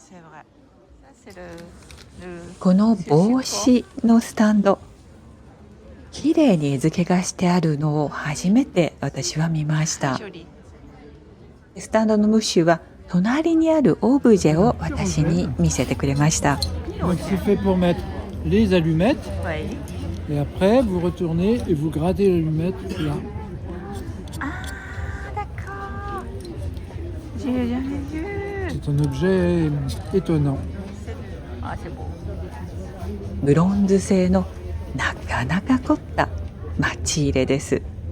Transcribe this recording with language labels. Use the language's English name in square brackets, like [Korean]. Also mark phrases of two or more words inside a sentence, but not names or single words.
[Japanese] この帽子のスタンド、きれいに絵付けがしてあるのを初めて私は見ました。スタンドのムッシュは隣にあるオブジェを私に見せてくれました。 [French] Et après, vous retournez et vous grattez l'allumette là. Ah, d'accord. J'ai jamais vu. C'est un objet étonnant. Ah, c'est beau. [Japanese] ブロンズ製のなかなか凝った蒔入れです。